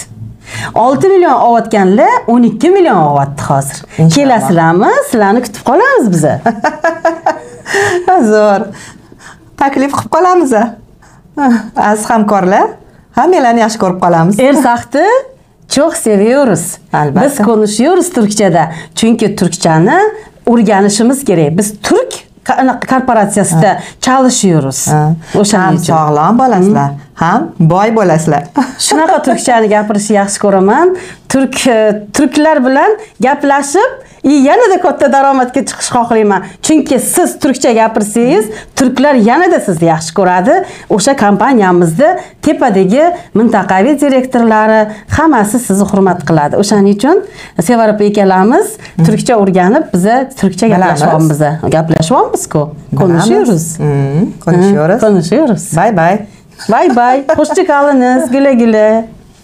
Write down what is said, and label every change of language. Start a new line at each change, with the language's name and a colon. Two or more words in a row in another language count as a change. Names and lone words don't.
Uzbek: 6 million olayotganlar 12 million olyapti hozir. Kelasizlarmi? Sizlarni kutib qolamiz biz. Zo'r. Taklif qilib qolamiz. Aziz hamkorlar, hammalarni yaxshi ko'rib qolamiz.
Turkish: Ersaxni çok seviyoruz.
Uzbek: Albatta.
Turkish: Biz konuşuyoruz Türkçe'de.
Uzbek: Çünkü Türkçeni o'rganishimiz kerak.
Turkish: Biz Türk korporatsiyasida çalışıyoruz.
Uzbek: Ham sog'lom bo'lasizlar, ham boy bo'lasizlar. Shunaqa turkchani gapirishni yaxshi ko'raman. Turklar bilan gaplashib, yanada katta daromadga chiqish xohlayman. Chunki siz turkcha gapirsangiz, turklar yanada sizni yaxshi ko'radi. O'sha kompaniyamizda tepadagi mintaqaviy direktorlari hammasi sizni hurmat qiladi. O'shaning uchun Sevarib akalarimiz turkcha o'rganib, biza turkcha gaplashyapmiz-ku.
Turkish: Konuşuyoruz. Konuşuyoruz.
English: Bye bye.
Turkish: Hoşça kalınız. Güle güle.